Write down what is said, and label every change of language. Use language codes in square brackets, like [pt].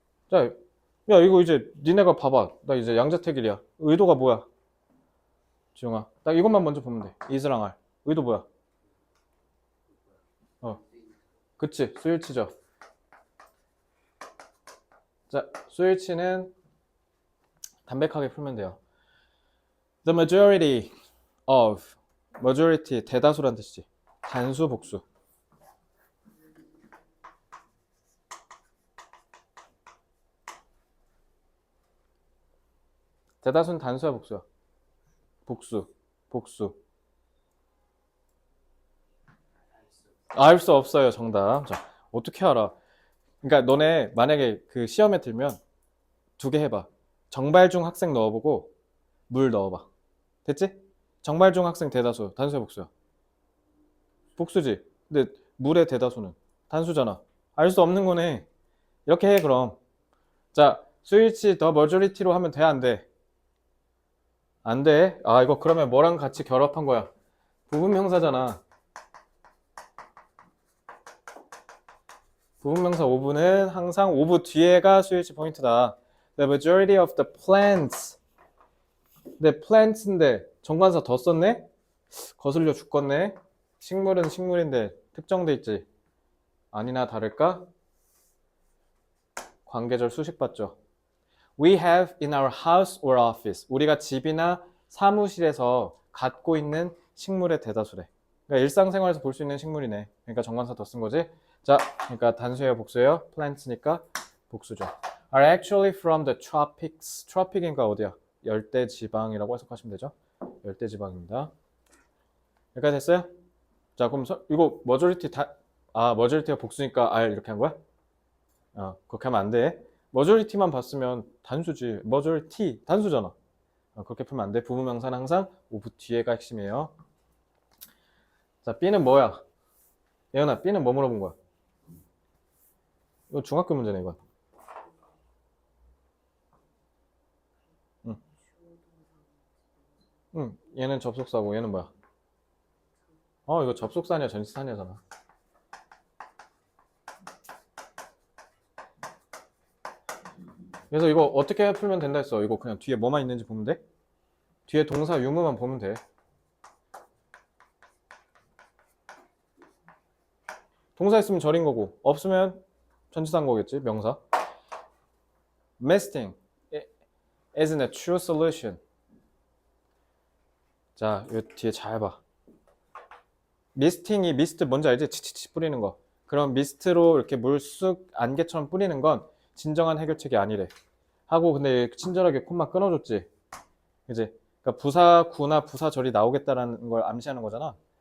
[ko] 자, 야 이거 이제 니네가 봐봐. 나 이제 양자택일이야. 의도가 뭐야? 지용아, 딱 이것만 먼저 보면 돼. is랑 are. 의도 뭐야? 그치, 수일치죠. 자, 수일치는 담백하게 풀면 돼요. [en] The majority of majority [ko] 대다수란 뜻이지. 단수 복수. 대다수는 단수야 복수야? 복수. 알 수 없어요, 정답. 자, 어떻게 알아? 그러니까 너네 만약에 그 시험에 들면 두 개 해봐. 정발중 학생 넣어보고 물 넣어봐. 됐지? 정발중 학생 대다수, 단수야 복수야? 복수지. 근데 물의 대다수는 단수잖아. 알 수 없는 거네. 이렇게 해 그럼. 자, 스위치 더 머저리티로 하면 돼, 안 돼? 안 돼. 아, 이거 그러면 뭐랑 같이 결합한 거야? 부분명사잖아. 부분명사 오브는 항상 오브 뒤에가 스위치 포인트다. [en] The majority of the plants. [ko] 근데 plants인데 정관사 더 썼네? 거슬려 죽겠네. 식물은 식물인데 특정돼 있지. 아니나 다를까? 관계절 수식 봤죠. [en] We have in our house or office. [ko] 우리가 집이나 사무실에서 갖고 있는 식물의 대다수래. 그러니까 일상생활에서 볼 수 있는 식물이네. 그러니까 정관사 더 쓴 거지. 자, 그러니까 단수예요, 복수예요? plants니까 복수죠. [en] Are actually from the tropics. [ko] tropic인가 어디야? 열대 지방이라고 해석하시면 되죠. 열대 지방입니다. 여기까지 됐어요? 자, 그럼 이거 머저리티 머저리티가 복수니까 R 이렇게 한 거야? 그렇게 하면 안 돼. 머저리티만 봤으면 단수지. 머저리티 단수잖아. 그렇게 풀면 안 돼. 부분명사는 항상 오브 뒤에가 핵심이에요. 자, B는 뭐야? 예은아, B는 뭐 물어본 거야? 이거 중학교 문제네, 이건. 응. 응, 얘는 접속사고 얘는 뭐야? 이거 접속사 아니야, 전치사 아니잖아. 그래서 이거 어떻게 풀면 된다 했어? 이거 그냥 뒤에 뭐만 있는지 보면 돼? 뒤에 동사 유무만 보면 돼. 동사 있으면 절인 거고 없으면 전치사인 거겠지, 명사. [en] Misting isn't a true solution. [ko] 자, 이 뒤에 잘 봐. 미스팅이 미스트 뭔지 알지? 치치치 뿌리는 거. 그럼 미스트로 이렇게 물쑥 안개처럼 뿌리는 건 진정한 해결책이 아니래. 하고 근데 친절하게 콤마 끊어줬지. 그지? 그러니까 부사구나 부사절이 나오겠다라는 걸 암시하는 거잖아.